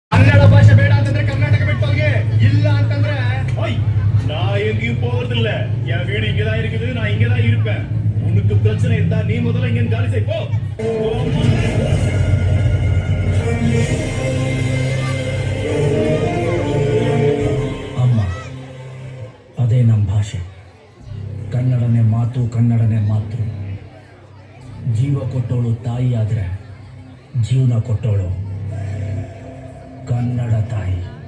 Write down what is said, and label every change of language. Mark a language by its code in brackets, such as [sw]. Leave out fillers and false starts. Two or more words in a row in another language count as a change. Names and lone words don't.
[kn] ಕನ್ನಡ ಭಾಷೆ ಬೇಡ ಅಂತಂದ್ರೆ ಕರ್ನಾಟಕ ಬಿಟ್ಟೋಗಿ, ಇಲ್ಲ ಅಂತಂದ್ರೆ [ta] நான் எங்கேயும் போறதில்ல. என் வீடு இங்கதான் இருக்குது, நான் இங்கதான் இருப்பேன். உனக்கு பிரச்சனை இருந்தா நீ முதல்ல இங்க காலி செய் போ. [kn] ಅಮ್ಮ, ಅದೇ ನಮ್ಮ ಭಾಷೆ. ಕನ್ನಡನೇ ಮಾತು, ಕನ್ನಡನೇ ಮಾತೃ. ಜೀವ ಕೊಟ್ಟವಳು ತಾಯಿ ಆದ್ರೆ ಜೀವನ ಕೊಟ್ಟವಳು ಕನ್ನಡ ತಾಯಿ.